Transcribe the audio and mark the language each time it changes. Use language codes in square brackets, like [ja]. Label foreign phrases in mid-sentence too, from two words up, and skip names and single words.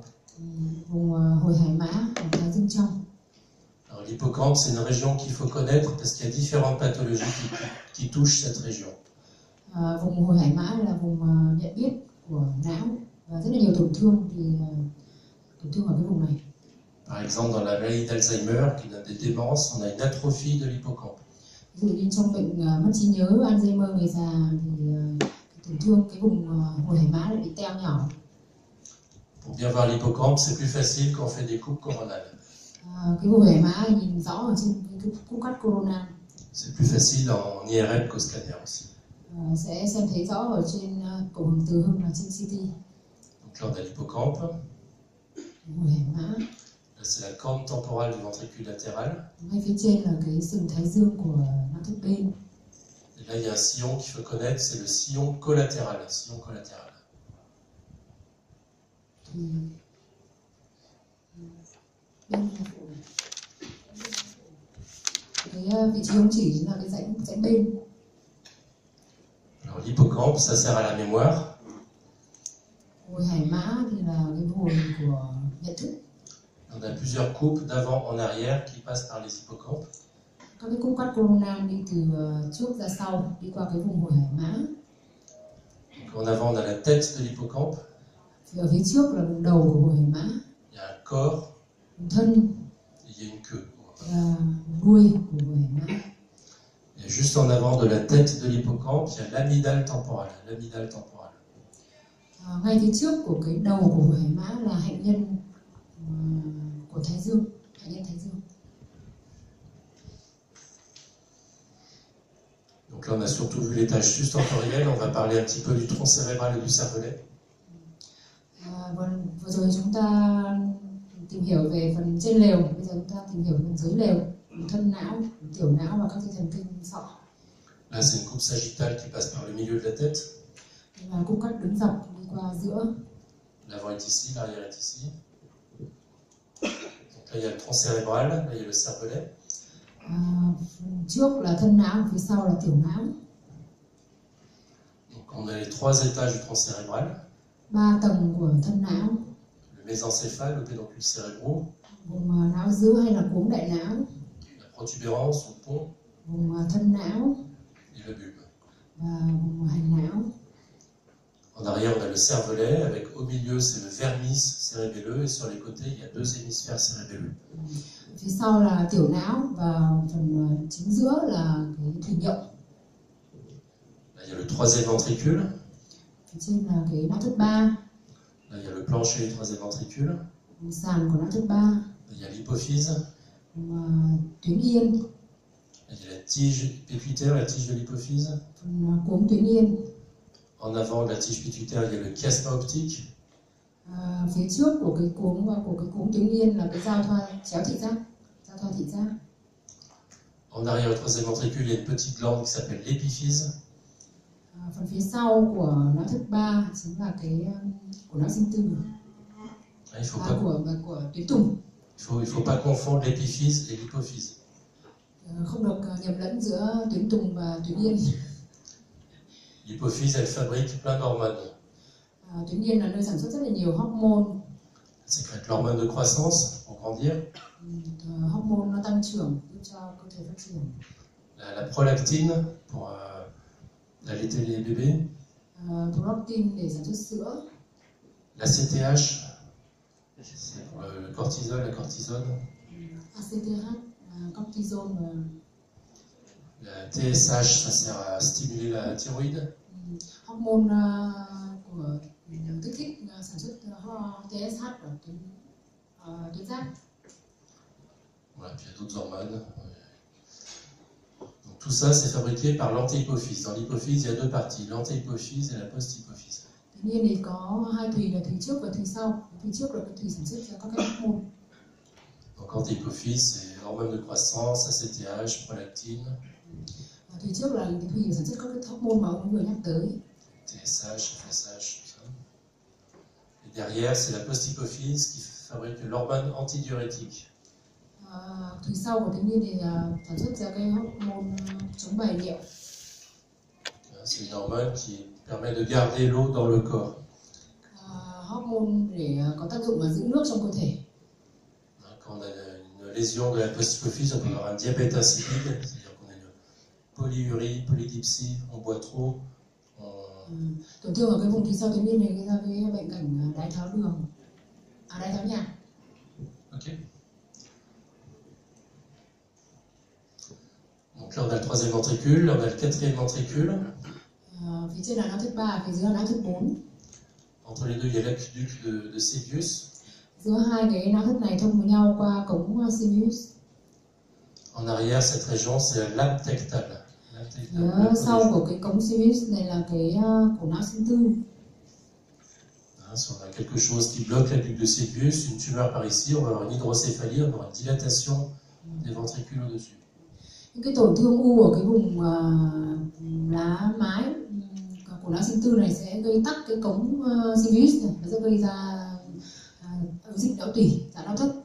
[vi] Vùng hồi hải mã, vùng thái dương trong. [fr] Alors l'hippocampe, c'est une région qu'il faut connaître parce qu'il y a différentes pathologies qui touchent cette région. [vi] Vùng hồi hải mã là vùng nhận biết của não và rất là nhiều tổn thương ở cái vùng này. [fr] Par exemple, dans la maladie d'Alzheimer, qui donne des démences, on a une atrophie de l'hippocampe. [vi] Ví dụ như trong bệnh mất trí nhớ Alzheimer người già thì tổn thương cái vùng hồi hải mã lại bị teo nhỏ. [fr] Pour bien voir l'hippocampe, c'est plus facile quand on fait des coupes coronales. [vi] Cái vùng hải mã nhìn rõ ở trên cái cúc cắt coronal. [fr] C'est plus facile en IRM qu'au scanner aussi. [vi] Sẽ xem thấy rõ ở trên cổ hồng từ hưng là trên CT. [fr] Donc là on a l'hippocampe. [vi] Hồi hải mã. [fr] Là c'est la corne temporale du ventricule latéral. [vi] Ngay phía trên là cái sừng thái dương của não thất bên. [fr] Et là il y a un sillon qu'il faut connaître, c'est le sillon collatéral. Sillon collatéral. [vi] Cái vị trí ống chỉ là cái rãnh bên. [fr] Alors l'hippocampe, ça sert à la mémoire. [vi] Hồi hải mã thì là cái hồi của nhận thức. [fr] On a plusieurs coupes d'avant en arrière qui passent par les hippocampes. [vi] Các cái cúc cắt coronal đi từ trước ra sau, đi qua cái vùng hồi hải mã. [fr] Donc en avant, on a la tête de l'hippocampe. [vi] Thì ở phía trước là vùng đầu của hồi hải mã. [fr] Il y a un corps. [vi] Vùng thân. [fr] Et il y a une queue. [vi] Là đuôi của hồi hải mã. [fr] Et juste en avant de la tête de l'hippocampe, il y a l'amygdale temporale. L'amygdale temporale. [vi] Ngay phía trước của cái đầu của hồi hải mã là hạnh nhân của thái dương, hạnh nhân thái dương. [fr] Donc là, on a surtout vu les tâches subtemporelles. On va parler un petit peu du tronc cérébral et du cervelet. [vi] Vừa rồi chúng ta tìm hiểu về phần trên lều, bây giờ chúng ta tìm hiểu phần dưới lều, thân não, tiểu não và các dây thần kinh sọ. [fr] Là, c'est une coupe sagittale qui passe par le milieu de la tête. [vi] Là cúc cắt đứng dọc đi qua giữa. [fr] L'avant est ici, l'arrière est ici. Donc là, il y a le tronc cérébral, là, il y a le cervelet. [vi] Phần trước là thân não, phía sau là tiểu não. [fr] Donc on a les 3 étages du tronc cérébral. [vi] 3 tầng của thân não. [fr] Le mésencéphale, le pédoncule cérébraux. [vi] Vùng não giữa hay là cuống đại não. [fr] La protubérance ou pont. [vi] Vùng thân não. [fr] Et le bulbe. [vi] Và vùng hành não. [fr] En arrière, on a le cervelet, avec au milieu, c'est le vermis cérébelleux, et sur les côtés, il y a 2 hémisphères cérébelleux. [vi] Phía sau là tiểu não và phần chính giữa là cái thủy nhậu. [fr] Là, il y a le 3e ventricule. [vi] Phía trên là cái não thất ba. [fr] Là, il y a le plancher du 3e ventricule. [vi] Vùng sàn của não thất ba. [fr] Là, il y a l'hypophyse. [vi] Tuyến yên. [fr] Là, il y a la tige pituitaire, la tige de l'hypophyse. [vi] Phần cuống tuyến yên. [fr] En avant de la tige pituitaire, il y a le chiasma optique. [vi] Phía trước của cái cuống tuyến yên là cái giao thoa chéo thị giác, giao thoa thị giác. [fr] En arrière, au 3e ventricule, il y a une petite glande qui s'appelle l'épiphyse. [vi] Phần phía sau của não thất ba chính là cái của não sinh tử. Của tuyến tùng. [fr] Il faut pas confondre l'épiphyse et l'hypophyse. [vi] Không được nhầm lẫn giữa tuyến tùng và tuyến yên. [fr] L'hypophyse, elle fabrique plein d'hormones. [vi] Tuyến yên là nơi sản xuất rất là nhiều hormone. [fr] Elle sécrète l'hormone de croissance pour grandir. [vi] Hormone nó tăng trưởng giúp cho cơ thể phát triển. [fr] La prolactine pour allaiter les bébés. [vi] Prolactin để sản xuất sữa. [fr] L'ACTH, c'est pour le cortisol, la cortisone. [vi] ACTH, cortisol. [fr] La TSH, ça sert à stimuler la thyroïde. [vi] Hormone của kích thích sản xuất TSH ở tuyến giáp. [fr] Voilà, puis il y a d'autres hormones. Donc tout ça, c'est fabriqué par l'antéhypophyse. Dans l'hypophyse, il y a 2 parties, l'antéhypophyse et la posthypophyse. [vi] Tuy nhiên thì có 2 thùy là thùy trước và thùy sau. Thùy trước là cái thùy sản xuất ra các hormone. [fr] Donc antéhypophyse, c'est hormone de croissance, ACTH, prolactine. [vi] Thùy trước là cái thùy sản xuất các cái hormone mà ông vừa nhắc tới. [fr] TSH, FSH, tout ça. Et derrière, c'est la posthypophyse qui fabrique l'hormone antidiurétique. [vi] Thùy sau của tuyến yên thì sản xuất ra cái hormone chống bài niệu. [fr] C'est une hormone qui permet de garder l'eau dans le corps. [vi] Hormone để có tác dụng là giữ nước trong cơ thể. [fr] Quand on a une lésion de la posthypophyse, on peut avoir un diabète insipide, c'est-à-dire qu'on a une polyurie, polydipsie, on boit trop. [vi] Tổn thương ở cái vùng phía sau tuyến yên này gây ra cái bệnh cảnh đái tháo đường, đái tháo nhạt. Ok. [fr] Donc là, on a le 3e ventricule, là, on a le 4e ventricule. [vi] Phía trên là não thất ba, phía dưới là não thất 4. [fr] Entre les deux, il y a l'aqueduc de Cébius. [vi] Giữa hai cái não thất này thông với nhau qua cống Cébius. [fr] En arrière, cette région, c'est l'abtectale. [vi] Phía sau của cái cống Cébius này là cái của não sinh tư. [fr] Si on a quelque chose qui bloque l'aqueduc de Cébius, une tumeur par ici, on va avoir une hydrocéphalie, on va avoir une dilatation des ventricules au-dessus. [vi] Những cái tổn thương u ở cái vùng lá mái của não sinh tư này sẽ gây tắc cái cống Cébius này, nó sẽ gây ra dịch não tủy, giãn não thất.